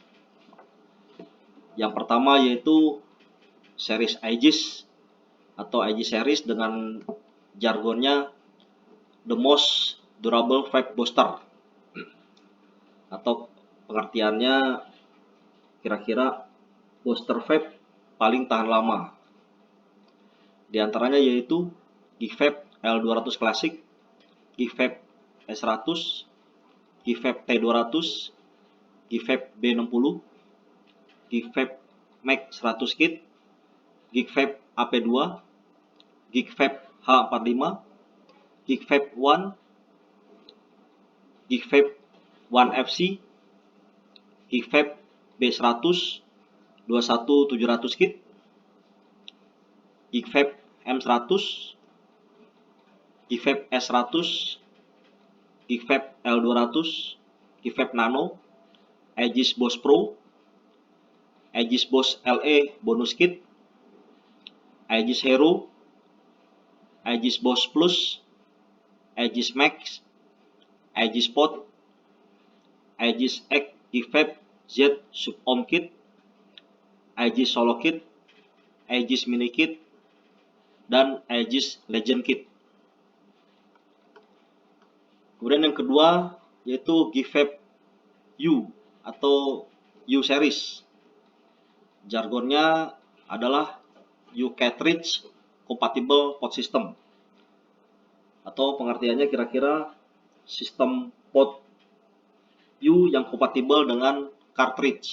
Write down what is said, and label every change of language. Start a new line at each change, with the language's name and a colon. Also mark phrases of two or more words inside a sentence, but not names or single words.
Indonesian: Yang pertama yaitu series Aegis atau Aegis series dengan jargonnya
English: The Most Durable Vape Booster,
Indonesian: atau pengertiannya kira-kira booster vape paling tahan lama. Di antaranya yaitu Geek Vape L200 Classic, Geek Vape S100, Geek Vape T200, Geek Vape B60, Geek Vape Max 100 Kit, Geek Vape AP2, Geek Vape H45, Geek Vape One, Geek Vape One FC, Geek Vape B100 21700 Kit, Geek Vape M100, Geek Vape S100, Geek Vape L200, Geek Vape Nano, Aegis Boss Pro, Aegis Boss LE Bonus Kit, Aegis Hero, Aegis Boss Plus, Aegis Max, Aegis Pod, Aegis X Geek Vape Z Sub Om Kit, Aegis Solo Kit, Aegis Mini Kit, dan Aegis Legend Kit. Kemudian yang kedua yaitu Geek Vape U atau U series. Jargonnya adalah
English: U Cartridge Compatible Pod System,
Indonesian: atau pengertiannya kira-kira sistem pod U yang kompatibel dengan cartridge.